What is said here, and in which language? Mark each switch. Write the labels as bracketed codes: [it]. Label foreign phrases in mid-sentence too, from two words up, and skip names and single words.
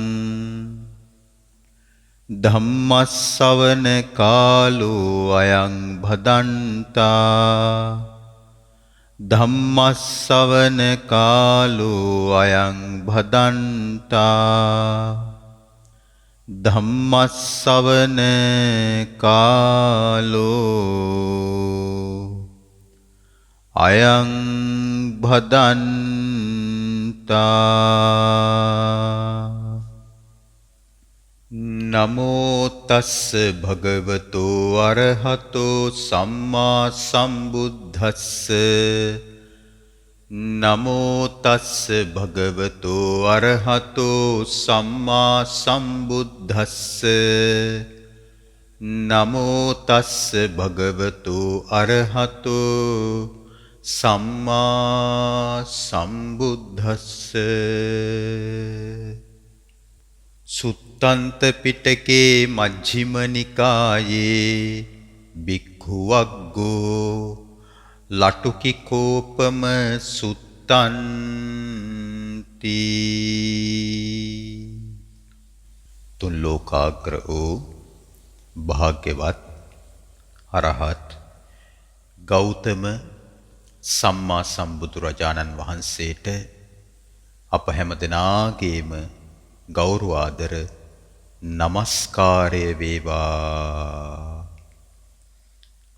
[pi] ධම්මස්සවන කාලෝ අයං භදන්තා ධම්මස්සවන කාලෝ අයං භදන්තා ධම්මස්සවන කාලෝ අයං භදන්තා. නමෝ තස්ස භගවතෝ අරහතෝ සම්මා සම්බුද්දස්ස නමෝ තස්ස භගවතෝ අරහතෝ සම්මා සම්බුද්දස්ස නමෝ තස්ස භගවතෝ අරහතෝ සම්මා සම්බුද්දස්ස. සුත්තන්ත පිටකේ මජ්ක්‍ධිම නිකායේ භික්ඛු වග්ගෝ ලටුකි කෝපම සුත්තන්ති. [si] තුන් ලෝකාග්‍ර වූ භාග්‍යවත් අරහත් ගෞතම සම්මා සම්බුදුරජාණන් වහන්සේට අප හැම දෙනාගේම ගෞරව ආදර නමස්කාරය වේවා.